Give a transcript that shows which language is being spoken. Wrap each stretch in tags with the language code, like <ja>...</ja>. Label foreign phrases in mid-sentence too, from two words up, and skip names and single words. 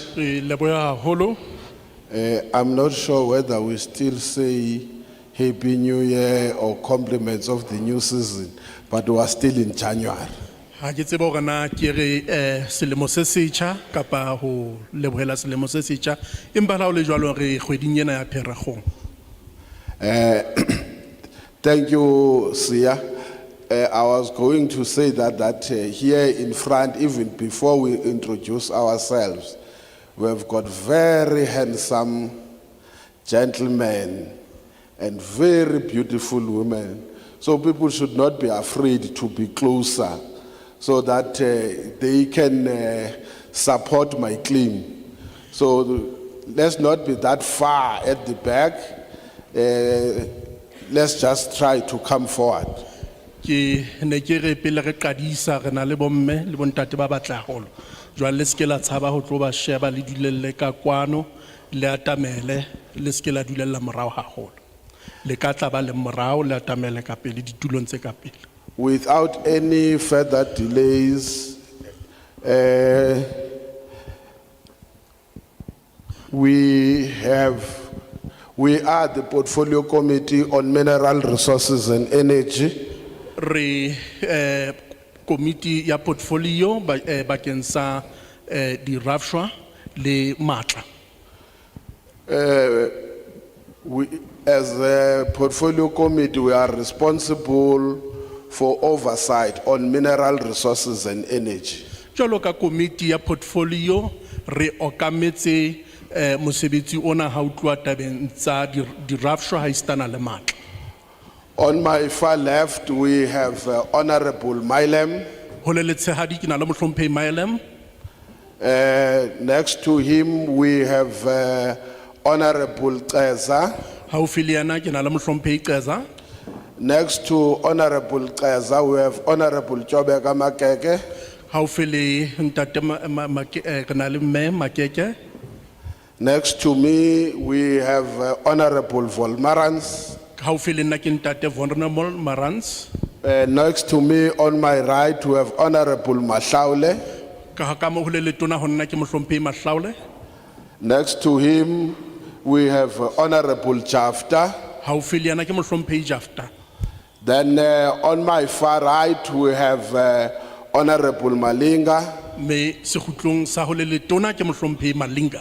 <st>Re leboha haholo.</st> <en>I'm not sure whether we still say Happy New Year or compliments of the new season, but we are still in January.</en> <st>Ha ke tsebe hore na ke re selemo se setjha kapa ho lebohela selemo se setjha empa la o le jwalo re kgweding ena ya Pherekgong.</st> <en>Thank you, Sia. I was going to say that here in front, even before we introduce ourselves, we've got very handsome gentlemen and very beautiful women. So people should not be afraid to be closer so that they can support my claim. So let's not be that far at the back. Let's just try to come forward.</en> <st>Ke ne ke re pele re qadisa re na le bomme le bontate ba batla haholo jwale le se ke la tshaba ho tlo ba sheba le dulelle ka kwano le atamele le se ke la dulella morao haholo le ka tla ba le morao le atamele ka pele ditulong tse ka pele.</st> <en>Without any further delays, we are the Portfolio Committee on Mineral Resources and Energy.</en> <st>Re committee ya portfolio bakeng sa di rafshwa le matla.</st> <en>We, as a portfolio committee, we are responsible for oversight on mineral resources and energy.</en> <st>Jwalo ka komiti ya portfolio re okametse mosebetsi ona ha o tluwa tabeng tsa di-rafsho ha e setana le matla.</st> <en>On my far left, we have Honorable Mylem.</en> <st>Ho le letshehadi ke na le mohlomphehi Maelem.</st> <en>Next to him, we have Honorable Teza.</en> <st>Haufi le yena ke na le mohlomphehi Qeza.</st> <en>Next to Honorable Teza, we have Honorable Chobeka Makeke.</en> <st>Haufi le ntate re na le mme Makeke.</st> <en>Next to me, we have Honorable Volmarans.</en> <st>Haufi le nna ke ntate Vulnerable Marans.</st> <en>Next to me, on my right, we have Honorable Mahlaule.</en> <st>Ka ha ka mo ho le letona ho nna ke mohlomphehi Mahlaule.</st> <en>Next to him, we have Honorable Jafta.</en> <st>Haufi le yena ke mohlomphehi Jafta.</st> <en>Then on my far right, we have Honorable Malinga.</en> <st>Me sekhutlong sa ho le letona ke mohlomphehi Malinga.</st>